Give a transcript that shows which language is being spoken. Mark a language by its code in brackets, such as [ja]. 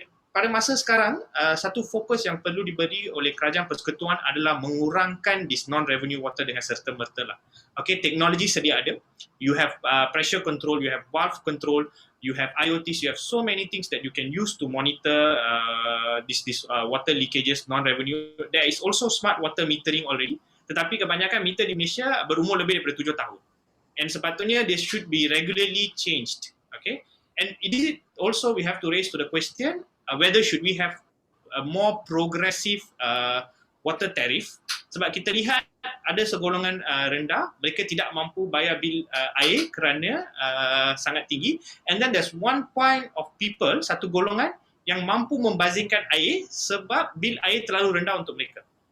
[ms] Pada masa sekarang, satu fokus yang perlu diberi oleh Kerajaan Persekutuan adalah mengurangkan [en] this non-revenue water [ms] dengan serta-merta lah. Okay, teknologi sedia ada. [en] You have pressure control, you have valve control, you have IoTs, you have so many things that you can use to monitor this water leakages, non-revenue. There is also smart water metering already. [ms] Tetapi kebanyakan meter di Malaysia berumur lebih daripada 7 tahun. [en] And [ms] sepatutnya [en] they should be regularly changed. Okay, and it is also we have to raise to the question whether should we have a more progressive water tariff, [ms] sebab kita lihat ada segolongan rendah, mereka tidak mampu bayar bil air kerana sangat tinggi, [en] and then there's one point of people, [ms] satu golongan yang mampu membazirkan air sebab bil air terlalu rendah untuk mereka.